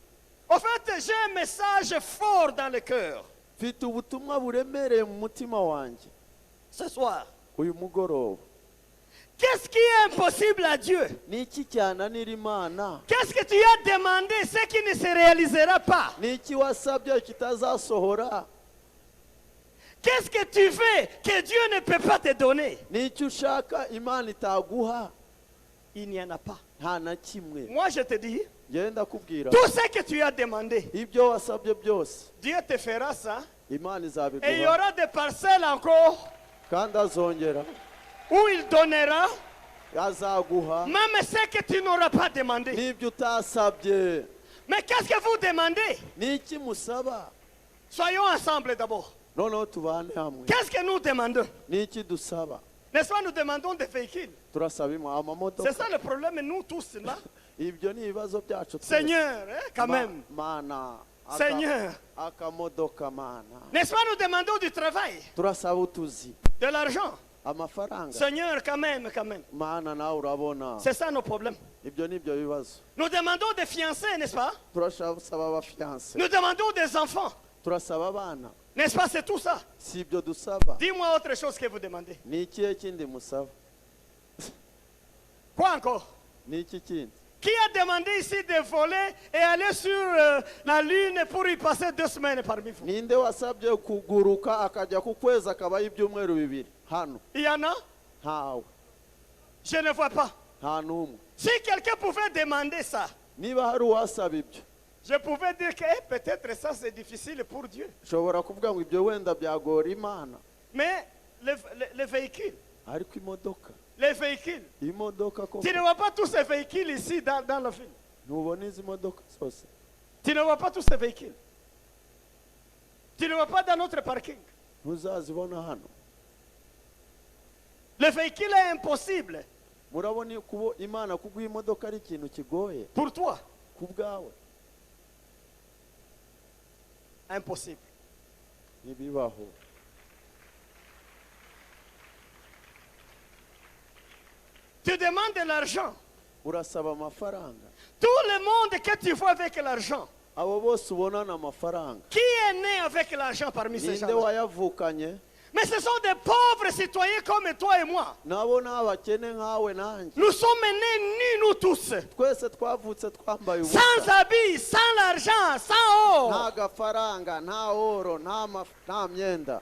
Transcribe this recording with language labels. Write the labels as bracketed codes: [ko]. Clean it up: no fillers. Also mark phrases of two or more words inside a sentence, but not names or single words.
[fr] En fait, j'ai un message fort dans le cœur. [rw] Mfite ubutumwa buremereye mu mutima wanjye [fr] Ce soir. [rw] uyu mugoroba. [fr] Qu'est-ce qui est impossible à Dieu? [rw] Ni iki cyananira Imana? [fr] Qu'est-ce que tu as demandé, ce qui ne se réalisera pas? [rw] Ni iki wasabye kitazasohora? [fr] Qu'est-ce que tu veux que Dieu ne peut pas te donner? [rw] Ni iki ushaka Imana itaguha? [fr] Il n'y en a pas. [rw] Nta na kimwe. [fr] Moi, je te dis, [rw] Genda kubwira, [fr] tout ce que tu as demandé, [rw] ibyo wasabye byose [fr] Dieu te fera ça. [rw] Imana [fr] Et il y [rw] izabiguha, [fr] aura des parcelles encore [rw] kandi azongera, [fr] où il donnera, [rw] azaguha [fr] même ce que tu n'auras pas demandé. [rw] n'ibyo utasabye. [fr] Mais qu'est-ce que vous demandez? [rw] Ni iki musaba? [fr] Soyons ensemble d'abord. [rw] Noneho tubane hamwe. [fr] Qu'est-ce que nous demandons? [rw] Ni iki dusaba? [fr] N'est-ce pas, nous demandons des véhicules. [rw] Turasaba [fr] C'est [rw] amamodoka. [fr] ça le problème, nous tous là. [rw] Ibyo ni ibibazo byacu twese. [fr] Seigneur, hein, quand même. [rw] Mana, [fr] Seigneur. [rw] akamodoka mana. [fr] N'est-ce pas, nous demandons du travail, [rw] Turasaba utuzi, [fr] de l'argent. [rw] amafaranga. [fr] Seigneur, quand même, quand même. [rw] Mana nawe urabona. [fr] C'est ça nos problèmes. [rw] Ibyo ni byo bibazo. [fr] Nous demandons des fiancés, n'est-ce pas? [rw] Turasaba abafiance. [fr] Nous demandons des enfants. [rw] Turasaba abana. [fr] N'est-ce pas, c'est tout ça? [rw] Si ibyo dusaba. [fr] Dis-moi autre chose que vous demandez. [rw] Ni ikihe kindi musaba? [fr] Quoi encore? [rw] Ni iki kindi? [fr] Qui a demandé ici de voler et aller sur la lune pour y passer 2 semaines parmi vous? [rw] Ninde wasabye kuguruka akajya ku kwezi akabaho ibyumweru bibiri hano? [fr] Il y en a? [rw] Ntawe. [fr] Je ne vois pas. [rw] Nta n'umwe. [fr] Si quelqu'un pouvait demander ça, [rw] Niba hari uwasaba ibyo, [fr] je pouvais dire que peut-être ça c'est difficile pour Dieu. [rw] ushobora kuvuga ngo ibyo wenda byagora Imana. [fr] Mais les véhicules, [rw] Ariko imodoka, [fr] les véhicules, [rw] imodoka koko. [fr] tu ne vois pas tous ces véhicules ici dans la ville. [rw] Ntubona izi modoka zose? [fr] Tu ne vois pas tous ces véhicules. Tu ne vois pas dans notre parking. [rw] Ntuzazibona hano. [fr] Le véhicule est impossible [rw] Murabona kubo Imana kuguha imodoka ari ikintu kigoye [fr] pour toi. [rw] ku bwawe? [fr] Impossible. [rw] Ntibibaho. [fr] Tu demandes de l'argent. [rw] Urasaba amafaranga. [fr] Tout le monde que tu vois avec l'argent, [rw] Abo bose ubonana amafaranga, [fr] qui est né avec l'argent parmi ces [rw] ninde [fr] gens? [rw] wayavukanye? [fr] Mais ce sont des pauvres citoyens comme toi et moi. [rw] Nabo ni abakene nkawe nanjye. [fr] Nous sommes nés nus, nous tous. [rw] Twese twavutse twambaye ubusa. [fr] Sans habits, sans l'argent, sans [rw] Nta [fr] or. [rw] gafaranga, nta oro, nta myenda.